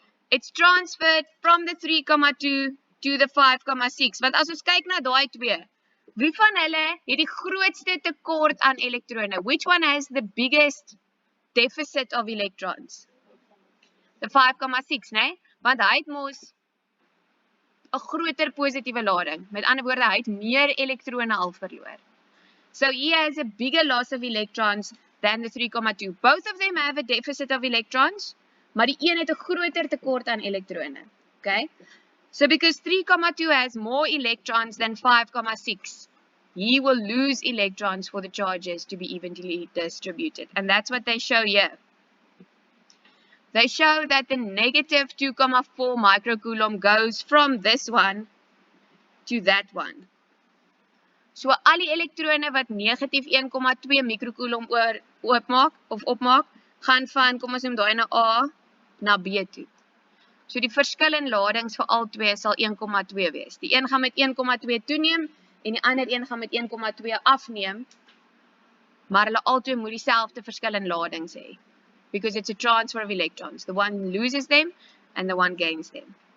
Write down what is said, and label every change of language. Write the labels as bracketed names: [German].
[English] It's transferred from the 3,2 to the 5,6. [Afrikaans] Want as ons kyk na daai twee, wie van hulle het die grootste tekort aan elektrone? [English] Which one has the biggest deficit of electrons? The 5,6, né? [Afrikaans] Want hy het mos 'n groter positiewe lading. Met ander woorde, hy het meer elektrone al verloor. [English] So he has a bigger loss of electrons than the 3,2. Both of them have a deficit of electrons, [Afrikaans] maar die een het 'n groter tekort aan elektrone. [English] Okay? So because 3,2 has more electrons than 5,6, he will lose electrons for the charges to be evenly distributed. And that's what they show here. They show that the negative 2,4 microcoulomb goes from this one to that one. [Afrikaans] So al die elektrone wat negatief 1,2 microcoulomb opmaak, gaan van, kom ons noem daai na A na B toe. So die verskil in ladings vir al twee sal 1,2 wees. Die een gaan met 1,2 toeneem en die ander een gaan met 1,2 afneem, maar hulle albei moet dieselfde verskil in ladings hê. [English] Because it's a transfer of electrons. The one loses them and the one gains them.